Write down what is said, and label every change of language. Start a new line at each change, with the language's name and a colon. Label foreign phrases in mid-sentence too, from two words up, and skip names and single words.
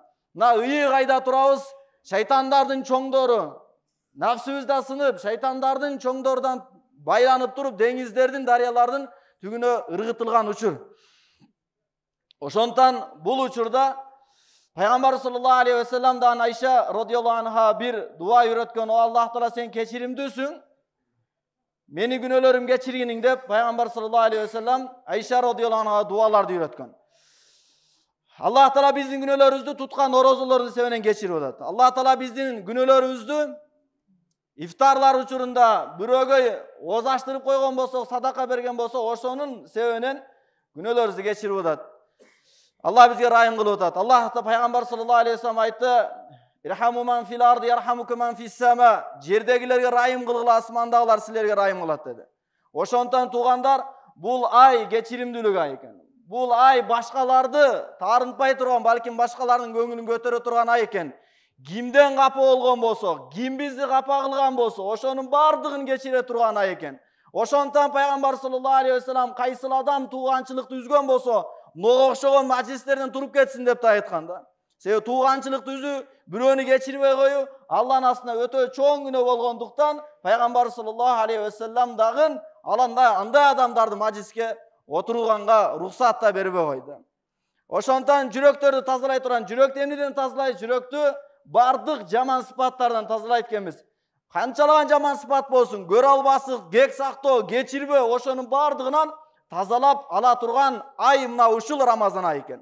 Kyrgyz: Мына ыйык айда турабыз, шайтандардын чоңдору нафсыбызда сынып, шайтандардын чоңдорунан байланып туруп, деңиздердин, дарыялардын түгүнө ыргытылган учур. Ошондон бул учурда пайгамбар
Arabic: صلى الله عليه و
Kyrgyz: саллямдан Айша
Arabic: رضي الله عنها
Kyrgyz: бир дуа үйрөткөн. О Аллах Таала, сен кечиримдүүсүң, мени күнөөлөрүм кечиргиниң деп пайгамбар
Arabic: صلى الله عليه وسلم
Kyrgyz: Айша
Arabic: رضي الله عنها
Kyrgyz: дуаларды үйрөткөн. Аллах Таала биздин күнөөлөрүбүздү туткан орозолордун себебинен кечирип атат. Аллах Таала биздин күнөөлөрүбүздү ифтарлар учурунда бирөөгө оз аштырып койгон болсок, садака берген болсок, ошонун себебинен күнөөлөрүбүздү кечирип атат. Аллах бизге райым кылып атат. Аллах пайгамбар
Arabic: صلى الله عليه وسلم
Kyrgyz: айтты:
Arabic: "ارحموا من في الأرض يرحمكم من في السماء."
Kyrgyz: Жердегилерге райым кылгыла, асмандагылар силерге райым кылат деди. Ошондон туугандар, бул ай кечиримдүүлүк ай экен. Бул ай башкаларды таарынтпай турган, балким башкалардын көңүлүн көтөрө турган ай экен. Кимден капа болгон болсо, ким бизди капа кылган болсо, ошонун бардыгын кечире турган ай экен. Ошондон пайгамбар
Arabic: صلى الله عليه وسلم
Kyrgyz: кайсыл адам тууганчылыкты үзгөн болсо, нуга окшогон мажлистерден туруп кетсин деп та айткан да. Себеби тууганчылыкты үзүү, бирөөнү кечирбей коюу Алланын астына өтө чоң күнөө болгондуктан пайгамбар
Arabic: صلى الله عليه وسلم
Kyrgyz: дагы андай адамдарды мажлиске отурганга уруксат да бербей койду. Ошондон жүрөктөрдү тазалай турган, жүрөктү эмнеден тазалайт? Жүрөктү бардык жаман сыпаттардан тазалайт экенбиз. Канчалаган жаман сыпат болсун, көрө албастык, кек сактоо, кечирбөө, ошонун бардыгынан тазалап ала турган ай мына ушул Рамазан айы экен.